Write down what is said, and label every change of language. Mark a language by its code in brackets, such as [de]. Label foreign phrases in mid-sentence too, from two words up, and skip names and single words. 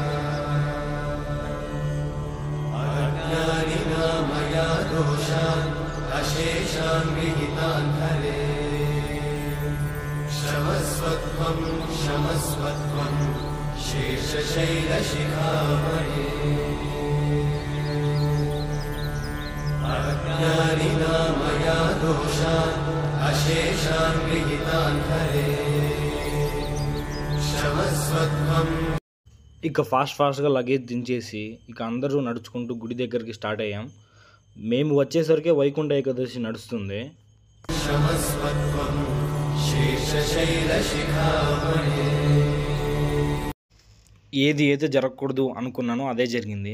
[sa] अज्ञानिना मया दोषान् अशेषान् विहितान् हरे क्षमस्वत्वं क्षमस्वत्वं शेषशैलशिखामणे अज्ञानिना मया दोषान् अशेषान् विहितान् हरे क्षमस्वत्वं. [te] ఇక ఫాస్ట్గా లగేజ్ దించేసి ఇక అందరూ నడుచుకుంటూ గుడి దగ్గరికి స్టార్ట్ అయ్యాం. మేము వచ్చేసరికి వైకుంఠ ఏకాదశి నడుస్తుంది. ఏది అయితే జరగకూడదు అనుకున్నానో అదే జరిగింది.